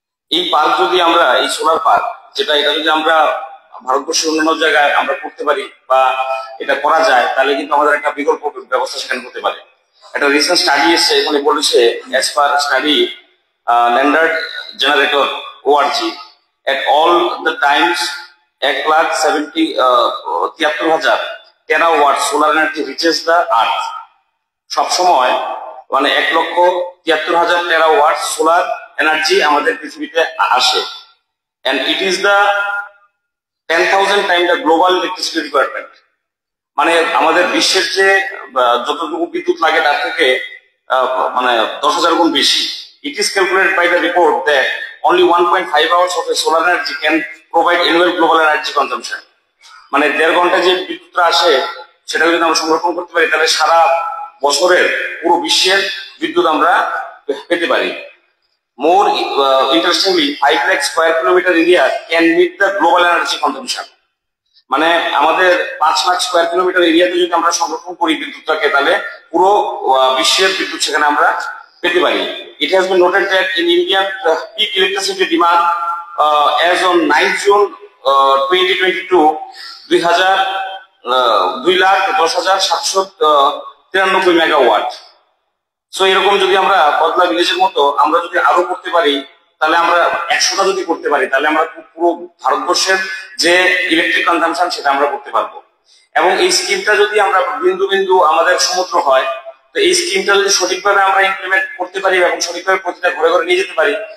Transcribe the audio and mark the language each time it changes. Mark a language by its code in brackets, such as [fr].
[bn] এই পার্ক যদি আমরা, এই সোলার পার্ক এটা যদি আমরা ভারতবর্ষের অন্যান্য জায়গায় আমরা করতে পারি বা এটা করা যায়, তাহলে কিন্তু আমাদের একটা বিকল্প ব্যবস্থা সেখানে হতে পারে। [en] একটা recent study এসছে, এখানে বলেছে অ্যাজ পার স্টাডি ল্যান্ডার্ড generator ORG at all the times 1,73,000 terawatt solar energy reaches the earth. সবসময় মানে 1,73,000 টেরাওয়াট সোলার এনার্জি আমাদের পৃথিবীতে আসে, and it is the 10,000 times the global electricity requirement. [bn] মানে আমাদের বিশ্বের যে যতটুকু বিদ্যুৎ লাগে তার থেকে মানে 10,000 গুণ বেশি। [en] It is calculated by the report that only 1.5 hours of a solar energy can provide annual global energy consumption. [bn] মানে 1.5 ঘন্টা যে বিদ্যুৎটা আসে সেটা যদি আমরা সংরক্ষণ করতে পারি, তাহলে সারা বছরের পুরো বিশ্বের বিদ্যুৎ আমরা পেতে পারি। [en] More interestingly, 5 lakh square kilometer area can meet the global energy consumption. [bn] মানে আমাদের 5 লাখ স্কোয়ার কিলোমিটার এরিয়াতে যদি আমরা সংরক্ষণ করি বিদ্যুৎটাকে, তাহলে পুরো বিশ্বের বিদ্যুৎ সেখানে আমরা পেতে পারি। [en] It has been noted that in India, peak electricity demand as on 9 June 2022, 2,10,793 megawatt. [bn] So এরকম যদি আমরা বদলা ভিলেজের মতো আমরা যদি আরো করতে পারি, তাহলে আমরা 100টা যদি করতে পারি, তাহলে আমরা পুরো ভারতবর্ষের যে ইলেকট্রিক কনজাম্পশন সেটা আমরা করতে পারবো। এবং এই স্কিমটা যদি আমরা বিন্দু বিন্দু আমাদের সমুদ্র হয়, তো এই স্কিমটা যদি সঠিকভাবে আমরা ইমপ্লিমেন্ট করতে পারি এবং সঠিকভাবে প্রতিটা ঘরে ঘরে নিয়ে যেতে পারি,